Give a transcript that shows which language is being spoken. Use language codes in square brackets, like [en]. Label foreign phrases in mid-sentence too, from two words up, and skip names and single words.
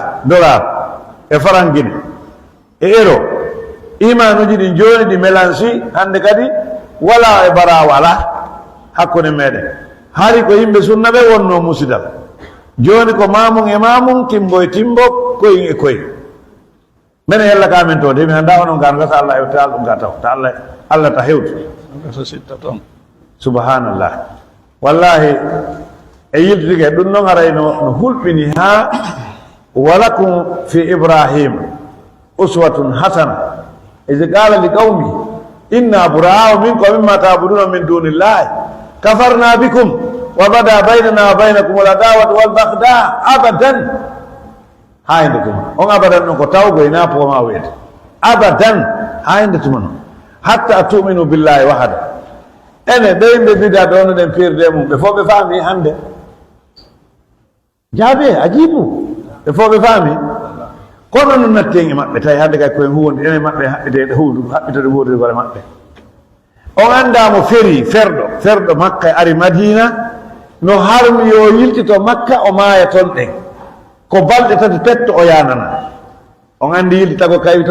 [ff] dollar e faranguine e euro imanuji ɗin joni ɗi mélange hande kadi wala e bara wala hakkude meɗen hari ko yimɓe sunna ɓe wonno musidal joni ko mamum e mamum timbo e timbo koyin e koyin mene yalla kamen to de mi anda onon gan gasa Allah e taal ɗum ga taw ta Allah ta hewtu subhanallah wallahi e yiltike ɗum noon aray no hulɓini ha [ar] ولكم في إبراهيم أسوة حسنة إذ قال لقومي إنا برآء منكم مما تعبدون من دون الله كفرنا بكم وبدا بيننا وبينكم العداوة والبغضاء أبدا [ff] hayde tum on abadan non ko tawgo ina po ma wede [ar] abadan [ff] hayde tum [ar] حتى تؤمنوا بالله وحده [ff] ene ɓeyɓe bida ɗono ɗen pirde mum ɓe fof ɓe faami hande jaabe ajibu ɓe fof ɓe faami kono no nattien e maɓɓe tawi hande kay koye huwonde ene maɓɓe haɓɓitede haɓɓitode wuurde gore maɓɓe on andamo feri ferɗo makka e ari madina no harmi yo yiltito makka o maaya toon ɗen ko balɗe tati petto o yanana on andi yiltitago kawi toon